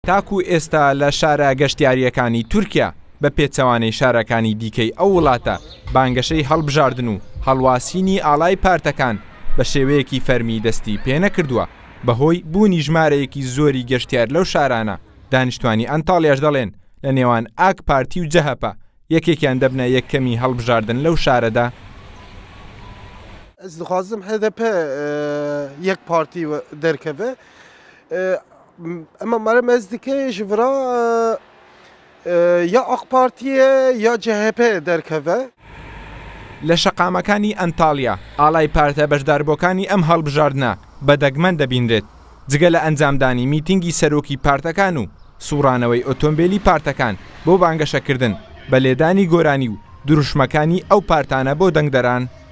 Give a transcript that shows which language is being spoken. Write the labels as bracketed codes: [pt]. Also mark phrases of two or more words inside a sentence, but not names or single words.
[ckb] تاکو ئێستا لە شارە گەشتیاریەکانی تورکیا بە پێچەوانەی شارەکانی دیکەی ئەو وڵاتە بانگەشەی هەڵبژاردن و هەڵواسینی ئاڵای پارتەکان بە شێوەیەکی فەرمی دەستی پێ نەکردووە بەهۆی بوونی ژمارەیەکی زۆری گەشتیار لەو شارانە. دانیشتوانی ئەنتاڵیاش دەڵێن لە نێوان ئاک پارتی و جەهەپە یەکێکیان دەبنە یەکەمی هەڵبژاردن لەو شارەدا. [ku] Ez dixwazim HDP yek partî derkeve ama merem ez dike ji vira ya AK Partiye ya CHP derkeve. [ckb] لە شەقامەکانی ئەنتاڵیا ئاڵای پارتە بەشداربووەکانی ئەم هەڵبژاردنە بەدەگمەن دەبینرێت جگە لە ئەنجامدانی میتینگی سەرۆکی پارتەکان و سوڕانەوەی ئۆتۆمبیلی پارتەکان بۆ بانگەشەکردن بە لێدانی گۆرانی و دروشمەکانی ئەو پارتانە بۆ دەنگدەران.